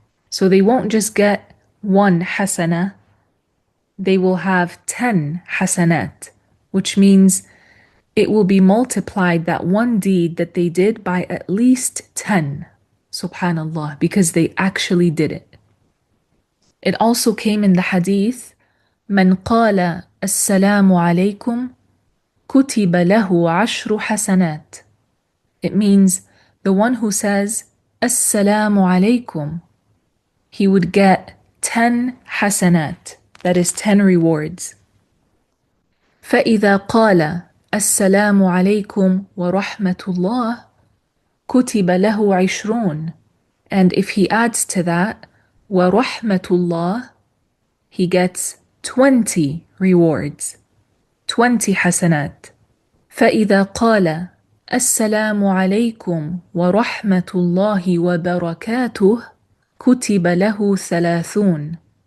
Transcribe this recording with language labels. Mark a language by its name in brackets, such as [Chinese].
[English] So they won't just get 1 hasana, they will have 10 hasanat, which means it will be multiplied, that one deed that they did, by at least 10. Subhanallah, because they actually did it. It also came in the hadith, [Arabic] من قال السلام عليكم كتب له عشر حسنات. [English] It means the one who says [Arabic] السلام عليكم, [English] he would get 10 hasanat, that is 10 rewards. [Arabic] فإذا قال السلام عليكم ورحمة الله كتب له 20. [English] And if he adds to that [Arabic] ورحمة الله, [English] he gets 20 rewards, 20 حسنات. [Arabic] فإذا قال السلام عليكم ورحمة الله وبركاته كتب له 30.